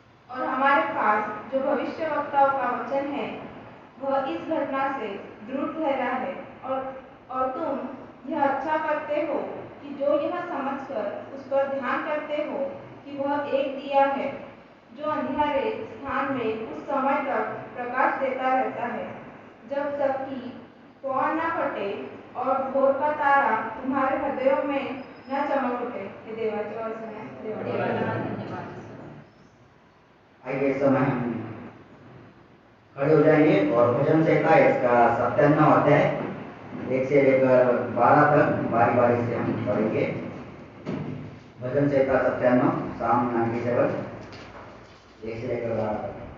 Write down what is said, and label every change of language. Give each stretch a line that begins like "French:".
Hindi: और हमारे पास जो भविष्यवक्ताओं का वचन है, वह इस घटना से दृढ़ ठहरा है, और तुम यह अच्छा करते हो कि जो यह समझकर उस पर ध्यान करते हो कि वह एक दिया है, जो अंधियारे स्थान में उस समय तक प्रकाश देता रहता है, जब तक कि पौर न फटे और भोर का तारा तुम्हारे हृदयों में न चमक उठे।
Marathi: हे देवाचे वचन है, देवाला धन्यवाद।
Hindi: आइए इस समय हम खड़े हो जाएंगे और भजन संहिता इसका 97 अध्याय 1 से लेकर 12 तक बारी बारी से हम पढ़ेंगे। भजन संहिता 97, साम 97, 1 से लेकर 12 तक।